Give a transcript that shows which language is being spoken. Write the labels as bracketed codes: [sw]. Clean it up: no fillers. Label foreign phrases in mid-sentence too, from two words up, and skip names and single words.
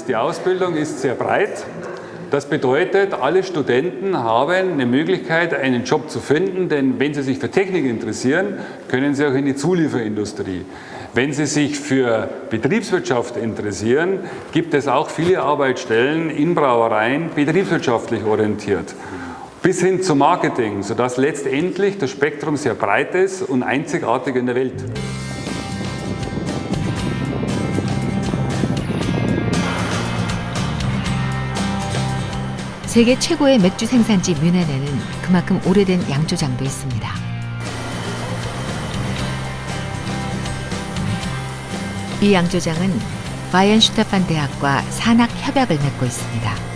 [de] Die Ausbildung ist sehr breit. Das bedeutet, alle Studenten haben eine Möglichkeit, einen Job zu finden, denn wenn sie sich für Technik interessieren, können sie auch in die Zulieferindustrie. Wenn sie sich für Betriebswirtschaft interessieren, gibt es auch viele Arbeitsstellen in Brauereien, betriebswirtschaftlich orientiert. Bis hin zum Marketing, sodass letztendlich das Spektrum sehr breit ist und einzigartig in der Welt. [ko] 세계 최고의 맥주 생산지 뮌헨에는 그만큼 오래된 양조장도 있습니다. 이 양조장은 바이엔슈타판 대학과 산학 협약을 맺고 있습니다.